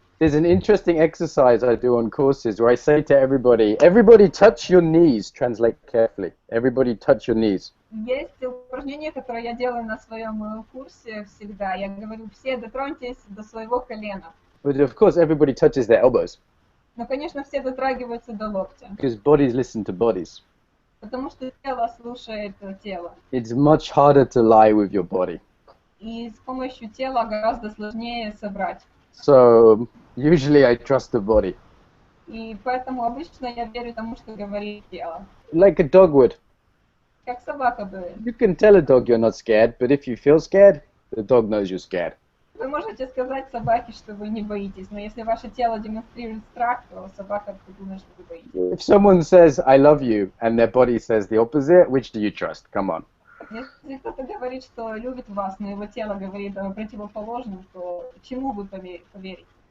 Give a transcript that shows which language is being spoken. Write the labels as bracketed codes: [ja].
[en] There's an interesting exercise I do on courses where I say to everybody touch your knees, translate carefully. Everybody touch your knees. [ru] Есть упражнение, которое я делаю на своем курсе всегда. Я говорю, все дотроньтесь до своего колена. [en] But of course everybody touches their elbows. [ru] Но, конечно, все дотрагиваются до локтя. [en] Because bodies listen to bodies. [ru] Потому что тело слушает тело. [en] It's much harder to lie with your body. [ru] И с помощью тела гораздо сложнее собрать. [en] So usually I trust the body. [ru] И поэтому обычно я верю тому, что говорит тело. [en] Like a dog would. [ru] Как собака бы. [en] You can tell a dog you're not scared, but if you feel scared, the dog knows you're scared. [ru] Вы можете сказать собаке, что вы не боитесь, но если ваше тело демонстрирует страх, то собака думает, что вы боитесь. [en] If someone says, I love you, and their body says the opposite, which do you trust? Come on. [ru] Если кто-то говорит, что любит вас, но его тело говорит о противоположном, то чему вы поверите?